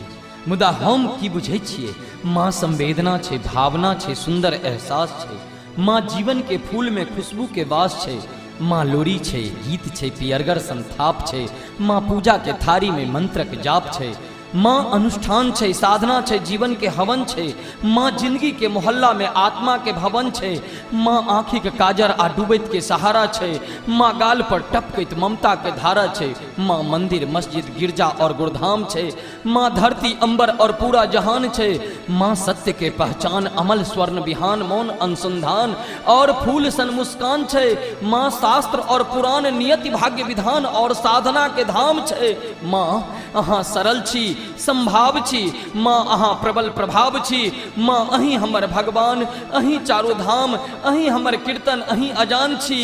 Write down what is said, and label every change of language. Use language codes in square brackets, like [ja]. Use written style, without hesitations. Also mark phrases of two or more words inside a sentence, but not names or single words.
[mai] मुदा हम की बुझै छियै, माँ संवेदना छै, भावना छै, सुंदर एहसास छै। माँ जीवन के फूल में खुशबू के वास छै। माँ लोरी छै, गीत छै, पियरगर संथाप छै। माँ पूजा के थारी में मंत्रक जाप छै। माँ अनुष्ठान छै, साधना छै, जीवन के हवन छै। माँ जिंदगी के मोहल्ला में आत्मा के भवन छै। माँ आँखि के काजर आ डूबैत के सहारा छै। माँ गाल पर टपकैत ममता के धारा छै। माँ मंदिर मस्जिद गिरजा और गुरधाम छै। माँ धरती अंबर और पूरा जहान छै। माँ सत्य के पहचान, अमल स्वर्ण बिहान, मौन अनुसंधान और फूल सन मुस्कान छै। माँ शास्त्र और पुराण, नियति भाग्य विधान और साधना के धाम छै। माँ अहाँ सरल छी, संभाव छी। माँ अहाँ प्रबल प्रभाव छी। माँ अहीं हमर भगवान, अहीं चारो धाम, अहीं हमर कीर्तन, अहीं अजान छी।